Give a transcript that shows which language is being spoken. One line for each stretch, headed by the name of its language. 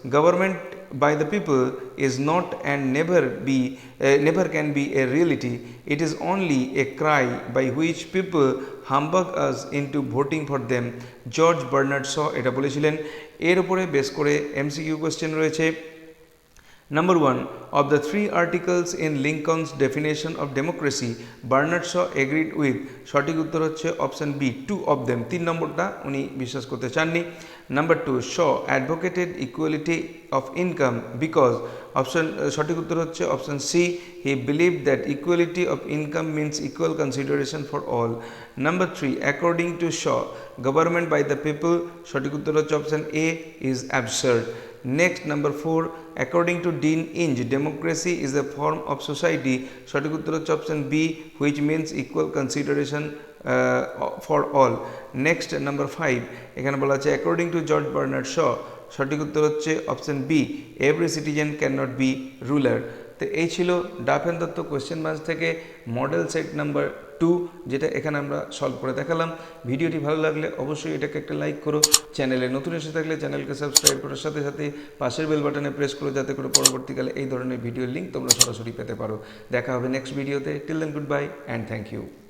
English: Government by the people is not and never can be a reality. It is only a cry by which people humbug us into voting for them.
Bangla: George Bernard Shaw এটা বলেছিলেন। এর উপরে base করে MCQ question রয়েছে।
English: Number 1, of the 3 articles in Lincoln's definition of democracy, Bernard Shaw agreed with,
Bangla: সঠিক উত্তর হচ্ছে option B
English: 2 of them,
Bangla: 3 নম্বরটা উনি বিশ্বাস করতে চাননি।
English: Number 2, Shaw advocated equality of income because,
Bangla: সঠিক উত্তর হচ্ছে option C,
English: he believed that equality of income means equal consideration for all. Number 3, according to Shaw, government by the people,
Bangla: সঠিক উত্তর হচ্ছে option A,
English: is absurd. Next, number 4, according to Dean Inge, democracy is a form of society,
Bangla: সঠিক উত্তর হচ্ছে option B,
English: which means equal consideration for all. Next, number 5,
Bangla: এখানে বলা আছে
English: according to George Bernard Shaw,
Bangla: সঠিক উত্তর হচ্ছে option B,
English: every citizen cannot be ruler.
Bangla: তো এই ছিল ডাফেন দত্ত কোয়েশ্চেন ব্যাংক থেকে মডেল সেট নাম্বার 2, যেটা এখানে আমরা সলভ করে দেখালাম। ভিডিওটি ভালো লাগলে অবশ্যই এটাকে একটা লাইক করো। চ্যানেলে নতুন এসে থাকলে চ্যানেলকে সাবস্ক্রাইব করার সাথে সাথে পাশের বেল বাটনে প্রেস করো, যাতে করে পরবর্তীকালে এই ধরনের ভিডিওর লিঙ্ক তোমরা সরাসরি পেতে পারো। দেখা হবে নেক্সট ভিডিওতে। Till then good bye and thank you.